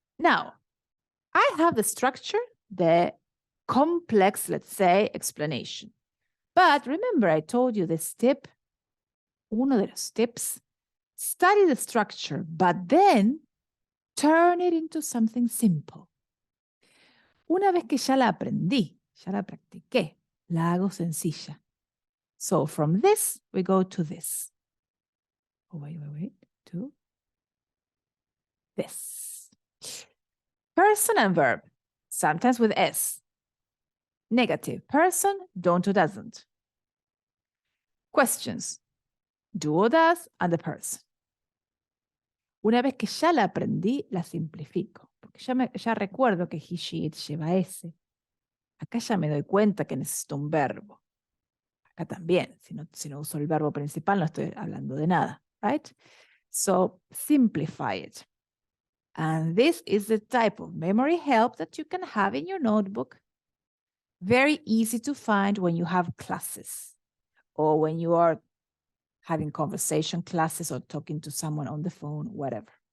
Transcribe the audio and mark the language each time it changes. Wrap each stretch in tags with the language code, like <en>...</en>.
<en>Now, I have the structure, the complex, let's say, explanation. But remember, I told you this tip,</en> <es>uno de los tips,</es> <en>study the structure, but then turn it into something simple.</en> <es>Una vez que ya la aprendí, ya la practiqué, la hago sencilla.</es> <en>So from this, we go to this. Oh, wait, to this. Person and verb, sometimes with S. Negative, person, don't or doesn't. Questions, do or does, and the person.</en> <es>Una vez que ya la aprendí, la simplifico, porque ya recuerdo que</es> <en>he, she, it</en> <es>lleva S. Acá ya me doy cuenta que necesito un verbo. Acá también, si no uso el verbo principal, no estoy hablando de nada, right?</es> <en>So simplify it. And this is the type of memory help that you can have in your notebook. Very easy to find when you have classes or when you are having conversation classes or talking to someone on the phone, whatever.</en>